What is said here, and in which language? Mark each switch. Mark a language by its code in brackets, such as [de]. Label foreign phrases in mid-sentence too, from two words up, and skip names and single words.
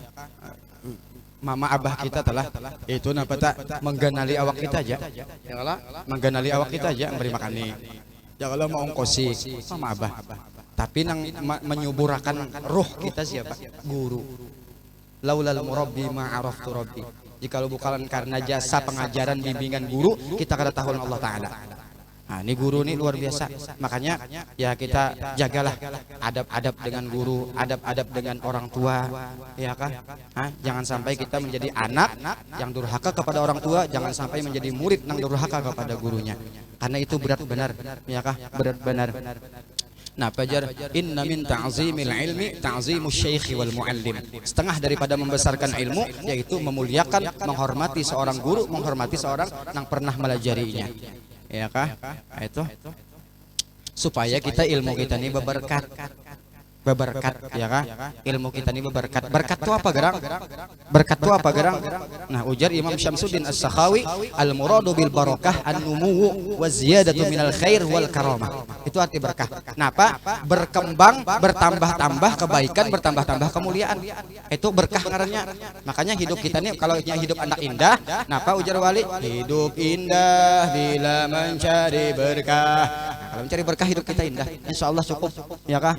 [bjn] Mama abah kita telah itu napa tak mengganali awak kita aja [ar] يا الله [bjn] mengganali awak kita aja memberi makan nih [ar] يا الله [bjn] mau ongkosi mama abah tapi nang menyuburakan ruh kita siapa guru [ar] لولا المربي ما عرفت ربي [bjn] jikalau bukan karena jasa pengajaran bimbingan guru kita kada tahu Allah Ta'ala. [id] Nah, ini guru ini luar biasa. Makanya ya kita jagalah adab-adab dengan guru, adab-adab dengan orang tua, ya kah? Jangan sampai kita menjadi anak yang durhaka kepada orang tua, jangan sampai menjadi murid yang durhaka kepada gurunya. Karena itu berat benar, ya kah? Berat benar. Nah, [ar] pajar إن من تعظيم العلم تعظيم الشيخ والمعلم. [id] Setengah daripada membesarkan ilmu yaitu memuliakan, menghormati seorang guru, menghormati seorang yang pernah melajarinya. Ya kah? Itu supaya kita ilmu kita ini berberkat. Berberkat, ya kah? Ilmu kita ini berberkat. Berkat itu apa, gerang? Berkat itu apa, gerang? Nah, ujar Imam Syamsuddin As-Sakhawi, [ar] المراد بالبركة النمو وزيادة من الخير والكرامة. [id] Itu arti berkah. Kenapa? Berkembang, bertambah-tambah kebaikan, bertambah-tambah kemuliaan. [bjn] Itu berkah ngarannya. [id] Makanya hidup kita ini kalau hidup anak indah, kenapa ujar wali? Hidup indah bila mencari berkah. Nah, kalau mencari berkah hidup kita indah, [ar] إن شاء الله [id] cukup, ya kah?